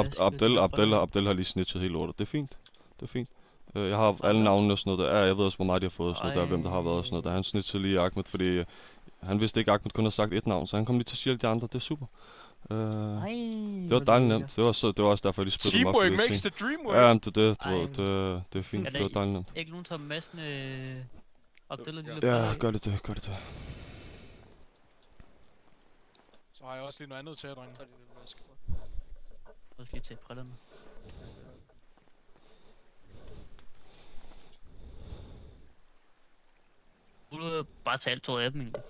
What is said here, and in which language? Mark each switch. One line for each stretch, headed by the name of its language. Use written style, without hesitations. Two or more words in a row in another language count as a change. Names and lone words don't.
Danish: Abdel har lige snitchet hele lortet. Det er fint. Det er fint. Jeg har alle navnene og sådan noget der. Ja, jeg ved også, hvor meget de har fået og sådan noget der. Hvem der har været og sådan noget der. Han snitchede lige Ahmed, fordi han vidste ikke, at Ahmed kun har sagt ét navn. Så han kom lige til at sige alle de andre. Det er super. Det var dejligt nemt. Det var også derfor, jeg lige splittede dem op.
English: Teamwork makes the dream work.
Danish: Ja, det er det. Du ved, det er fint. Det var dejligt nemt. Ikke nogen tager masken Abdel og lille Ja, gør det. Så har jeg også lige noget andet til jer, drenge. Jeg skal lige tage brillerne. Du bare tage alt tøjet af dem egentlig.